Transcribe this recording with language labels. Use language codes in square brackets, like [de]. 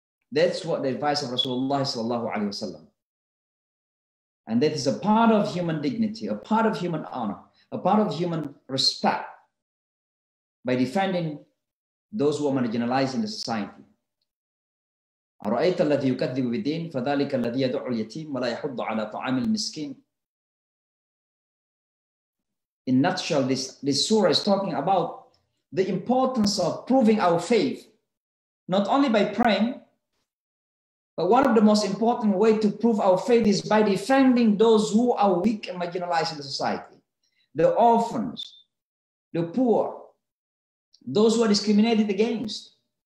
[en] That's what the advice of Rasulullah sallallahu alaihi wasallam. And that is a part of human dignity, a part of human honor, a part of human respect, by defending those who are marginalized in the society. [ar] أرأيت الذي يكذب بالدين فذلك الذي يدعو اليتيم ولا يحض على طعام المسكين. [en] In a nutshell, this surah is talking about the importance of proving our faith, not only by praying, but one of the most important ways to prove our faith is by defending those who are weak and marginalized in the society, the orphans, the poor, those who are discriminated against.